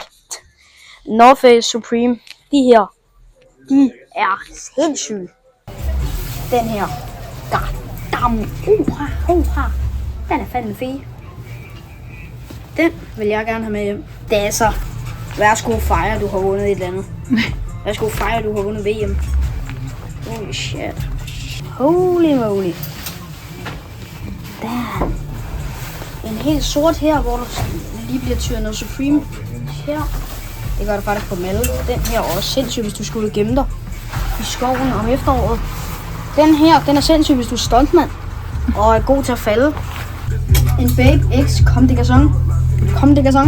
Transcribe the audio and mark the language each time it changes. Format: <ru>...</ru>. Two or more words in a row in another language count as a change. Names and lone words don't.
<da>North Face Supreme. De her. De er sindssyge. Den her. Den er fandme fed. Den vil jeg gerne have med hjem. Det er så. Værsgo fejre, du har vundet et eller andet. Værsgo fejre, du har vundet VM.</da> <en>Holy shit. Holy moly.</en> <da>Damn. En helt sort her, hvor der lige bliver tyret noget Supreme. Her. Det gør det faktisk på Melle. Den her er også sindssyg, hvis du skulle gemme dig i skoven om efteråret. Den her, den er sindssyg, hvis du er stuntmand og er god til at falde. En Babe X Comme des Garçons.</da>